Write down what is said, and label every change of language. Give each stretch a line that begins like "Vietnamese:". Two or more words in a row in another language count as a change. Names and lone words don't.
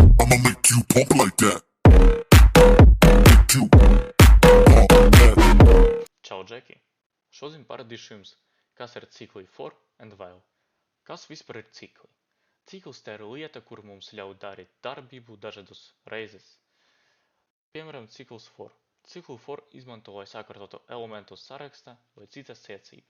English: I'ma make you pump like that. Make you pump like that.
Latvian: Čau, Džeki! Šodien paradīšu jums, kas ir cikli
English: for and while.
Latvian: Kas vispār ir cikli? Cikls tā ir lieta, kur mums ļauj darīt darbību dažādas reizes. Piemēram, cikls for. Ciklu for izmanto, lai sakārtotu elementus sarakstā vai cita secība.